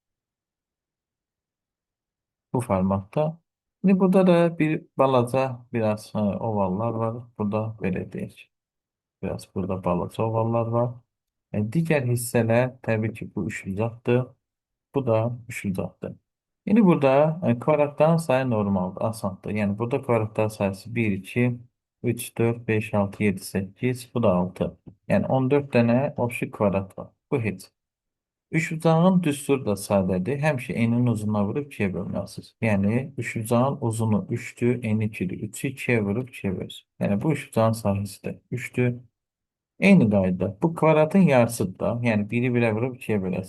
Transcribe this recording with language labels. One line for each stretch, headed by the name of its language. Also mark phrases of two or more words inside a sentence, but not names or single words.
Azerbaijani: Bu formatda.
Turkish: Şimdi burada da bir balaca biraz ovallar var.
Azerbaijani: Burada belə deyək. Biraz burada balaca ovallar var. Digər hissələr təbii ki bu üçbucaqdır. Bu da üçbucaqdır.
Turkish: Yine burada kvadratların sayı normaldir, asandır. Yani burada kvadratlar sayısı 1, 2, 3, 4, 5, 6, 7, 8, bu da 6. Yani 14 tane opşik kvadrat var. Bu heç.
Azerbaijani: Üçbucağın düsturu da sadədir. Həmişə enin uzununa vurub 2-yə bölməlisiniz. Yəni üçbucağın uzunu 3-dür, eni 2-dir. 3-ü 2-yə vurub 2-yə bölürsünüz. Yəni bu üçbucağın sahəsi də 3-dür. Eyni qayda. Bu kvadratın yarısıdır da. Yəni biri birə vurub 2-yə bölərsən.